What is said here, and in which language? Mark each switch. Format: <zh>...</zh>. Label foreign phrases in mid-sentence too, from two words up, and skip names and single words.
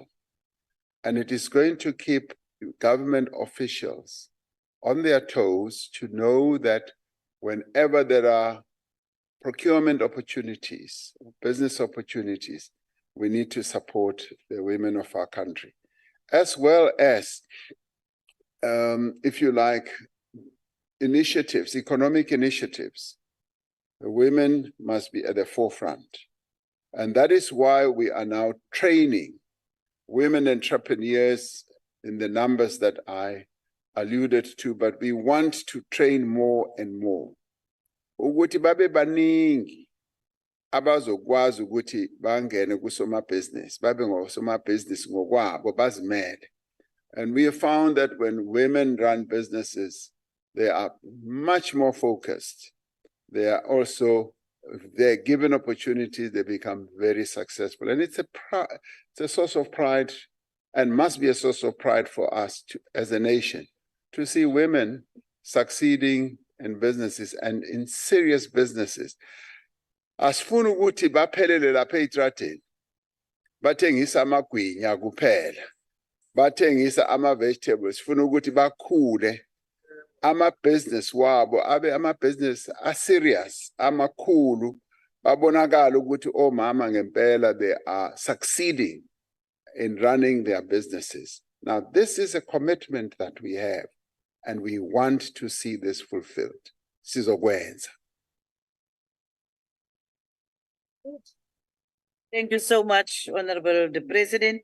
<en>And it is going to keep government officials on their toes to know that whenever there are procurement opportunities, business opportunities, we need to support the women of our country, as well as, if you like, initiatives, economic initiatives. The women must be at the forefront. And that is why we are now training women entrepreneurs in the numbers that I alluded to, but we want to train more and more.</en> <zu>Ukuthi babe baningi abazokwazi ukuthi bangene kusomabhizinisi, babe ngosomabhizinisi ngokwabo bazimele.</zu> <en>And we have found that when women run businesses, they are much more focused. They are also, if they're given opportunities, they become very successful. And it's a source of pride, and must be a source of pride for us as a nation, to see women succeeding in businesses and in serious businesses.</en> <zu>Asifuna ukuthi baphelele lapha eitradeni, bathengisa amagwinya kuphela, bathengisa ama-vegetables, sifuna ukuthi bakhule ama-business wabo, abe ama-business serious, amakhulu, babonakala ukuthi omama ngempela</zu> <en>they are succeeding in running their businesses. Now, this is a commitment that we have, and we want to see this fulfilled.</en> <zu>Sizokwenza.</zu> <en>Thank you so much, Honorable the President.</en>